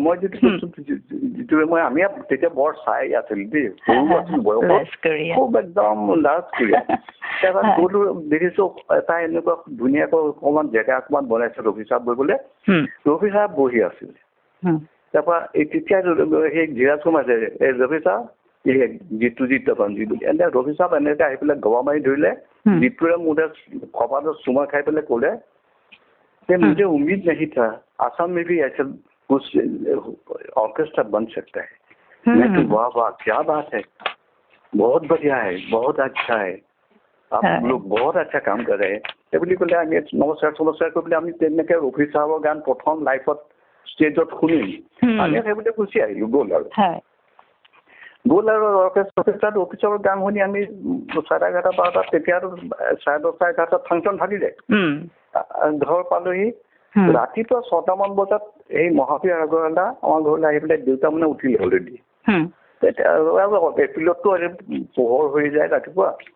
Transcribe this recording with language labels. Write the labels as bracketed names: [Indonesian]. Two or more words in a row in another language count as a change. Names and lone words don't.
[Assamese] মই যিটো মই আমি তেতিয়া বৰ চাই আছিল দেই সৰু আছিল বয়সত খুব একদম লাজ কৰি তাৰপৰা গ'লো দেখিছো এটা এনেকুৱা ধুনীয়াকৈ অকণমান জেগা অকণমান বনাইছে ৰফি সাহেব বহিবলৈ ৰফি সাহেব বহি আছিল তাৰপৰা তেতিয়া সেই ধীৰাজ কুমাৰ আছে এই ৰফি সাহেব জিতুজী তপনজী বুলি এনে ৰফি সাহেব এনেকৈ আহি পেলাই গবা মাৰি ধৰিলে জিতুৰে মোৰে কপালত চুমা খাই পেলাই ক'লে [Hindi] मुझे उम्मीद नहीं था आसाम में भी ऐसा कुछ ऑर्केस्ट्रा बन सकता है मैं तो वाह वाह क्या बात है बहुत बढ़िया है बहुत अच्छा है आप लोग बहुत अच्छा काम कर रहे हैं [Assamese] বুলি ক'লে আমি নমস্কাৰ কৰি পেলাই আমি তেনেকৈ ৰফি সাহেবৰ গান প্ৰথম লাইফত ষ্টেজত শুনিম আমি সেইবুলি গুচি আহিলো গ'ল আৰু অৰ্কেষ্ট্ৰাত ৰফি সাহেবৰ গান শুনি আমি 11:30 12টাত তেতিয়া আৰু 10:30 11টাত ফাংচন থাকিলে ঘৰ পালোহি ৰাতিপুৱা 6টামান বজাত এই মহাবীৰ আগৰৱালা আমাৰ ঘৰলৈ আহি পেলাই দেউতা মানে উঠিলে অলৰেডি এপ্ৰিলততো পোহৰ হৈ যায় ৰাতিপুৱা